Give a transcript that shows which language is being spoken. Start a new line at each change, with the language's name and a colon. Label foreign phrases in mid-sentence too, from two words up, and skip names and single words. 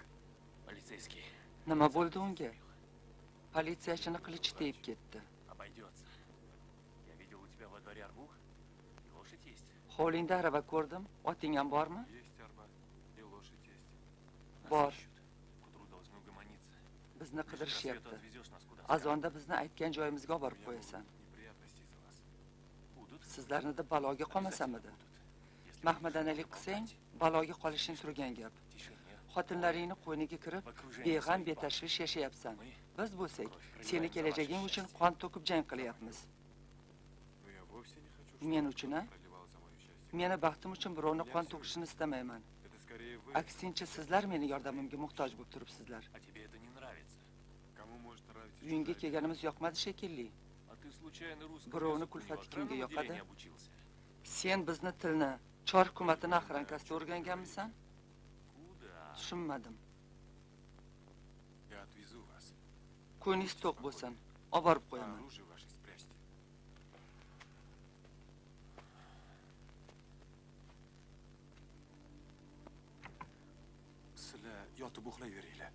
Russian: Полицейский.
Uzbek: Nima bo'ldi unga? Politsiyachini qilichi tegib ketdi.
Russian: Обойдется. Я видел у тебя во дворе арбух. И лошадь есть.
Uzbek: Hovlingda arava ko'rdim. Oting ham bormi?
Russian: Есть арба. И лошадь есть. Нас
Uzbek: Bor.
Russian: ищут. К утру должны угомониться.
Uzbek: Bizni
Russian: Ближе к рассвету
Uzbek: qidirishyapti.
Russian: отвезешь нас куда скажешь.
Uzbek: Azonda bizni aytgan joyimizga olib borib qo'yasan.
Russian: Неприятности из-за вас. Будут.
Uzbek: Sizlarni deb baloga qolmasamidi?
Russian: Если
Uzbek: Mahmadanalik qilsang, baloga qolishing turgan gap.
Russian: тишине,
Uzbek: Xotinlaringni qo'yniga kirib,
Russian: в окружении
Uzbek: beg'am
Russian: своих
Uzbek: betashvish yashayapsan.
Russian: Мы
Uzbek: Biz bo'lsak, seni kelajaging uchun qon to'kib jang qilyapmiz.
Russian: Но я вовсе не хочу, чтобы
Uzbek: Men uchun, a?
Russian: проливал за мое счастье.
Uzbek: Meni baxtim uchun birovni qon to'kishini istamayman.
Russian: Это скорее вы.
Uzbek: Aksincha, sizlar meni yordamimga muhtoj bo'lib turibsizlar.
Russian: А тебе это не нравится. Кому может нравиться
Uzbek: Uyingga
Russian: чужая
Uzbek: kelganimiz yoqmadi shekilli.
Russian: А ты случайно русскому
Uzbek: Birovni
Russian: языку не в
Uzbek: kulfati
Russian: охранном
Uzbek: kimga yoqadi?
Russian: отделении обучился?
Uzbek: Sen bizni tilni, chor hukumatini охранкasida o'rganganmisan?
Russian: Куда?
Uzbek: Tushunmadim.
Russian: Я отвезу вас.
Uzbek: Ko'nglingiz to'q bo'lsin. Olib borib
Russian: А
Uzbek: qo'yaman.
Russian: оружие ваше спрячьте.
Uzbek: Sizlar yotib uxlayveringlar.